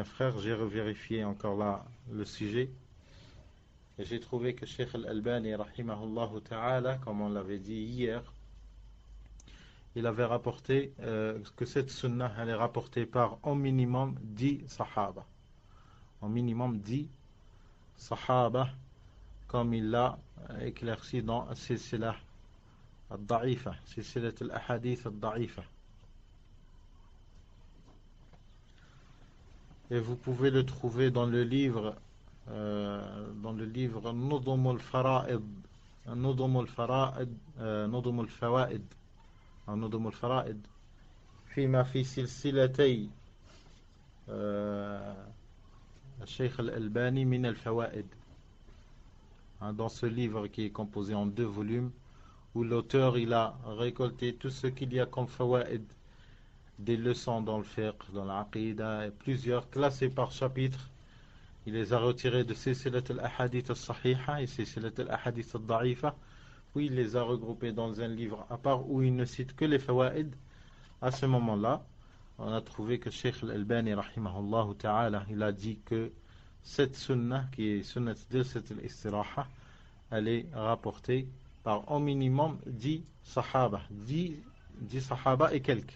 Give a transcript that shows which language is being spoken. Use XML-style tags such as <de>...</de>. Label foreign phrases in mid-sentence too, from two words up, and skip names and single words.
<fr>frères, j'ai revérifié encore là le sujet et j'ai trouvé que Cheikh Al-Albani</fr> <ar>رحمه الله تعالى,</ar> <fr>comme on l'avait dit hier, il avait rapporté que cette sunnah elle est rapportée par au minimum 10 sahaba, au minimum 10 sahaba, comme il l'a éclairci dans Silsila al-Da'ifa, Silsila al-Ahadith al-Da'ifa. Et vous pouvez le trouver dans le livre Nudum al-Fara'id, Nudum al-Fara'id, Nudum al-Fawaid, Nudum al-Fara'id, فيما في سلسلتي الشيخ الألباني من الفوائد. Dans ce livre qui est composé en 2 volumes, où l'auteur il a récolté tout ce qu'il y a comme fawaid, des leçons dans le fiqh, dans l'aqida, et plusieurs classés par chapitre. Il les a retirés de Silsilat al-Ahadith al-Sahiha et Silsilat al-Ahadith al-Da'ifa, puis il les a regroupés dans un livre à part où il ne cite que les fawaid. À ce moment-là, on a trouvé que Cheikh al-Albani</fr> <ar>رحمه الله تعالى,</ar> <fr>il a dit que cette sunnah qui est</fr> <ar>سنة جلسة الاستراحة,</ar> <fr>elle est rapportée par au minimum 10 sahaba, 10 sahaba et quelques.</fr>